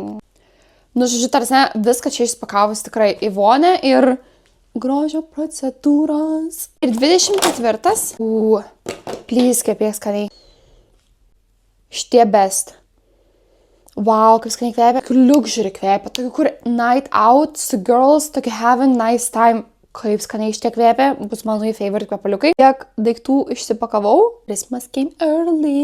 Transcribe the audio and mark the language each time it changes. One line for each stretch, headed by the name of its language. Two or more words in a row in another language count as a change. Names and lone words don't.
Lithuanian: Žodžiu, tarsi viską čia išspakavus tikrai į vonę ir grožio procedūros. Ir 24. Please, kvepėk skaniai. Šitie best. Wow, kaip skaniai kvepia. Luxury kvepia. Tokiu, kur
English: night out
Lithuanian: su girls, tokiu
English: having nice time.
Lithuanian: Kaip skaniai šitie kvepia, bus mano favorite kvepaliukai. Tiek daiktų išsipakavau.
English: Christmas came early.